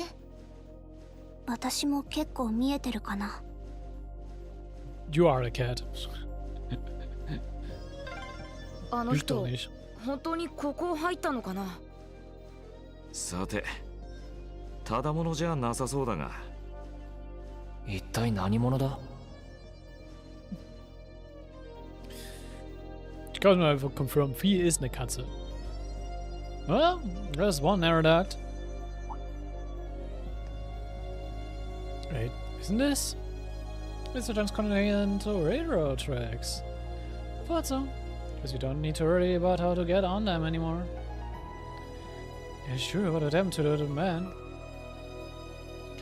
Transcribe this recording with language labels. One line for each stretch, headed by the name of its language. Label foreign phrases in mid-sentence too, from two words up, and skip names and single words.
Japanese: 私も結構見えてるかな。
English: You are a cat.
Japanese: あの
German: Ich
Japanese: 人
German: doch nicht.
Japanese: 本当にここ入ったのかな。さて、ただものじゃなさそうだが。一体何者だ。
German: Ich kann nur einfach confirm, Vieh ist eine Katze.
English: Well, there's one narrow duct. Wait, isn't this? It's the transcontinental to railroad tracks. Thought so. Because you don't need to worry about how to get on them anymore. Yeah, sure, what would happen to the man?